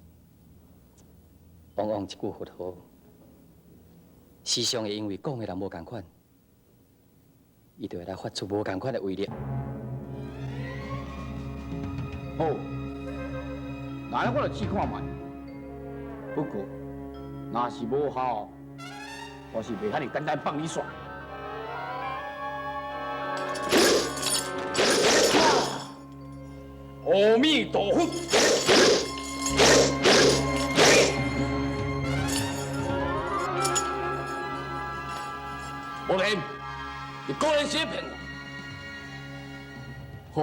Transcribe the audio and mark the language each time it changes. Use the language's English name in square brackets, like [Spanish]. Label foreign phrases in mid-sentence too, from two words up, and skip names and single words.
[Min Nan Chinese] 往往一句佛号，时常会因为讲的人无共款，伊就会来发出无共款的威力。好，那我就试看卖。不过，若是无效，我是袂遐尼简单放你耍。阿弥陀佛。无骗，你果然是在骗我。